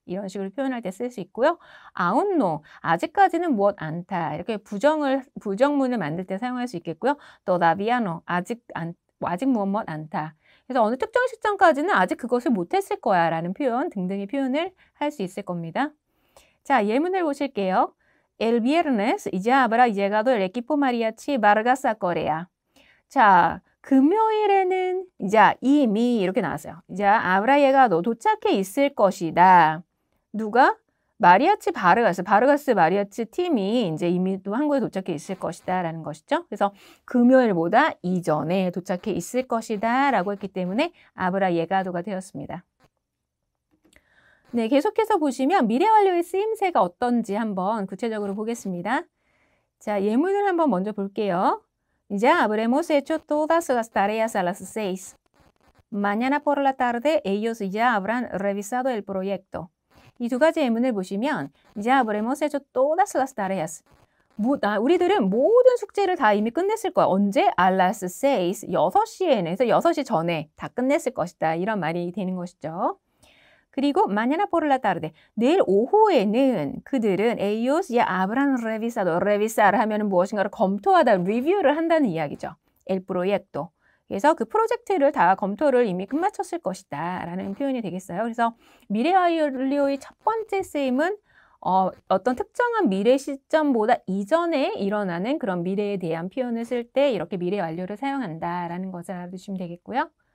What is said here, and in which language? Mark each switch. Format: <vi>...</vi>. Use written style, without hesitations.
<ko>이런 식으로 표현할 때 쓸 수 있고요. 아웃노, 아직까지는 무엇 않다. 이렇게 부정문을 만들 때 사용할 수 있겠고요. 또다비아노, 아직 무엇 않다. 그래서 어느 특정 시점까지는 아직 그것을 못했을 거야 라는 표현 등등의 표현을 할 수 있을 겁니다. 자, 예문을 보실게요.</ko> <es>El viernes ya habrá llegado el equipo mariachi Vargas a Corea.</es> <ko>자, 금요일에는 자, 이미 이렇게 나왔어요. 자,</ko> <es>habrá llegado</es> <ko>도착해 있을 것이다. 누가? 바르가스 마리아치 팀이 이제 이미 또 한국에 도착해 있을 것이다 라는 것이죠. 그래서 금요일보다 이전에 도착해 있을 것이다 라고 했기 때문에 아브라 예가도가 되었습니다. 네, 계속해서 보시면 미래 완료의 쓰임새가 어떤지 한번 구체적으로 보겠습니다. 자, 예문을 한번 먼저 볼게요.</ko> <es>Ya habremos hecho todas las tareas a las 6. Mañana por la tarde ellos ya habrán revisado el proyecto.</es> <ko>이 두 가지 예문을 보시면</ko> <es>ya habremos hecho todas las tareas.</es> <ko>우리들은 모든 숙제를 다 이미 끝냈을 거야. 언제?</ko> <es>A las 6,</es> <ko>6시에는. 그래서 6시 전에 다 끝냈을 것이다. 이런 말이 되는 것이죠. 그리고</ko> <es>mañana por la tarde,</es> <ko>내일 오후에는 그들은</ko> <es>ellos ya habrán revisado.</es> <ko>revisar 하면은 무엇인가를 검토하다, 리뷰를 한다는 이야기죠.</ko> <es>el proyecto.</es> <ko>그래서 그 프로젝트를 다 검토를 이미 끝마쳤을 것이다 라는 표현이 되겠어요. 그래서 미래 완료의 첫 번째 쓰임은 어떤 특정한 미래 시점보다 이전에 일어나는 그런 미래에 대한 표현을 쓸 때 이렇게 미래 완료를 사용한다라는 것을 알아두시면 되겠고요.</ko>